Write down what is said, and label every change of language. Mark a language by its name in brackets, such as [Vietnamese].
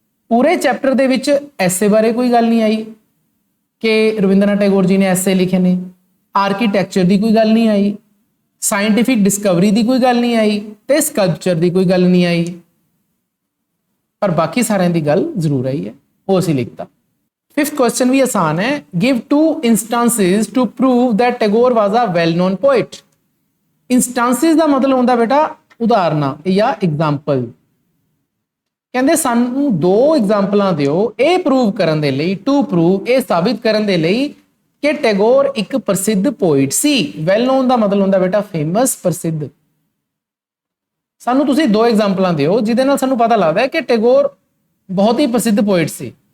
[Punjabi] ਪੂਰੇ ਚੈਪਟਰ ਦੇ ਵਿੱਚ ਐਸੇ ਬਾਰੇ ਕੋਈ ਗੱਲ ਨਹੀਂ ਆਈ ਕਿ ਰਵਿੰਦਰਨਾਥ ਟੈਗੋਰ ਜੀ ਨੇ ਐਸੇ ਲਿਖੇ ਨੇ। ਆਰਕੀਟੈਕਚਰ ਦੀ ਕੋਈ ਗੱਲ ਨਹੀਂ ਆਈ, ਸਾਇੰਟੀਫਿਕ ਡਿਸਕਵਰੀ ਦੀ ਕੋਈ ਗੱਲ ਨਹੀਂ ਆਈ, ਤੇ ਸਕਲਪਚਰ ਦੀ ਕੋਈ ਗੱਲ ਨਹੀਂ ਆਈ, ਪਰ ਬਾਕੀ ਸਾਰਿਆਂ ਦੀ ਗੱਲ ਜ਼ਰੂਰ ਆਈ ਹੈ, ਉਹ ਅਸੀਂ ਲਿਖਤਾ। 5th ਕੁਐਸਚਨ ਵੀ ਆਸਾਨ ਹੈ। [English] Give 2 instances to prove that Tagore was a well known poet। [Punjabi] ਇੰਸਟੈਂਸਿਸ ਦਾ ਮਤਲਬ ਹੁੰਦਾ ਬੇਟਾ ਉਦਾਹਰਨਾਂ ਜਾਂ ਐਗਜ਼ਾਮਪਲ। ਕਹਿੰਦੇ ਸਾਨੂੰ 2 ਐਗਜ਼ਾਮਪਲਾਂ ਦਿਓ ਇਹ ਪ੍ਰੂਵ ਕਰਨ ਦੇ ਲਈ, ਟੂ ਪ੍ਰੂਵ, ਇਹ ਸਾਬਿਤ ਕਰਨ ਦੇ ਲਈ ਕਿ ਟੈਗੋਰ ਇੱਕ ਪ੍ਰਸਿੱਧ ਪੋਇਟ ਸੀ। ਵੈਲ ਨੋਨ ਦਾ ਮਤਲਬ ਹੁੰਦਾ ਬੇਟਾ ਫੇਮਸ, ਪ੍ਰਸਿੱਧ। ਸਾਨੂੰ ਤੁਸੀਂ 2 ਐਗਜ਼ਾਮਪਲਾਂ ਦਿਓ ਜਿਹਦੇ ਨਾਲ ਸਾਨੂੰ ਪਤਾ ਲੱਗਦਾ ਹੈ ਕਿ ਟੈਗੋਰ ਬਹੁਤ ਹੀ ਪ੍ਰਸਿੱਧ ਪੋਇਟ ਸੀ।